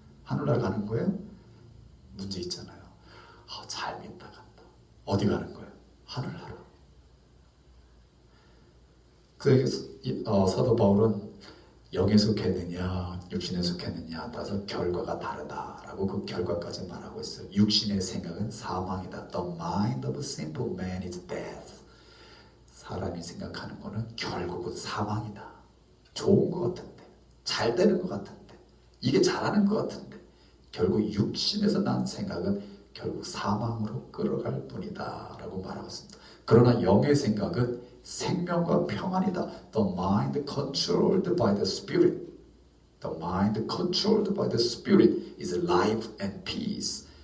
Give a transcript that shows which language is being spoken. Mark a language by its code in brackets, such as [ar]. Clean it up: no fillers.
[ko] 하늘나라 가는 거예요? 문제 있잖아요. 잘 믿다 간다. 어디 가는 거예요? 하늘나라. 그래서 사도 바울은 영에 속했느냐 육신에 속했느냐 따라서 결과가 다르다라고 그 결과까지 말하고 있어요. 육신의 생각은 사망이다. [en] The mind of a simple man is death. [ko] 사람이 생각하는 거는 결국은 사망이다. 좋은 것 같은데, 잘 되는 것 같은데, 이게 잘하는 것 같은데 결국 육신에서 난 생각은 결국 사망으로 끌어갈 뿐이다 라고 말하고 있습니다. 그러나 영의 생각은 생명과 평안이다. [en] The mind controlled by the spirit. The mind controlled by the spirit is life and peace.